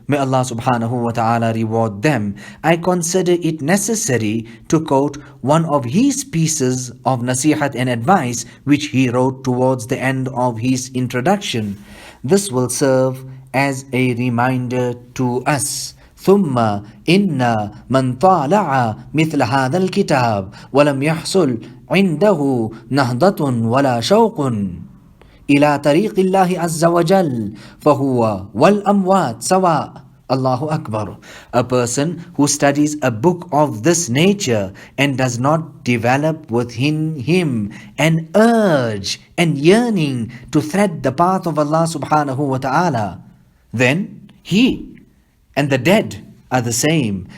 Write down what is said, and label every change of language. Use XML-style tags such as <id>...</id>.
<en>May Allah subhanahu wa ta'ala reward them. I consider it necessary to quote one of his pieces of nasihat and advice, which he wrote towards the end of his introduction. This will serve as a reminder to us.</en> <ar>ثم إن من طالع مثل هذا الكتاب ولم يحصل عنده نهضة ولا شوق إلى طريق الله عز وجل فهو والأموات سواء. Allahu Akbar.</ar> <en>A person who studies a book of this nature and does not develop within him an urge and yearning to thread the path of Allah subhanahu wa ta'ala, then he and the dead are the same.</en>